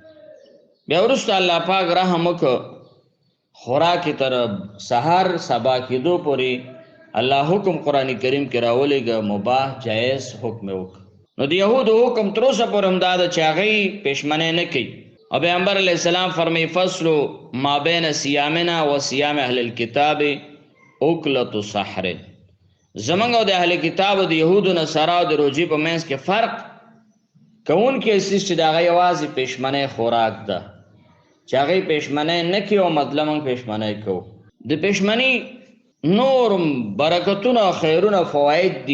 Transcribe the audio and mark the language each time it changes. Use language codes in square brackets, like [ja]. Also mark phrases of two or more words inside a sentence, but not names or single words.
[ps] بیا وروسته الله پاک رحم وکړه خوراک تر سحر سبا کېدو پورې الله حکم قرآن کریم کې راولېږه مباح جایز حکم وکړه. نو د یهودو حکم تر اوسه پورې هم دا ده چې هغوی پېشمنۍ نه کوي. او پیغمبر علیه السلام فرمایي [ar] فصل ما بین صیامنا و صیام اهل الکتاب اکلة سحر. [ps] زمونږ او د اهل کتابو د یهودو نصاراو د روجې په منځ کې فرق کوونکی څیز چې د هغه یوازې پېشمنۍ خوراک ده چې هغې پېشمنۍ نه کوي او مطلب موږ پېشمنۍ کوو. د پېشمنۍ نورم برکتونه او خیرونه فواید دي.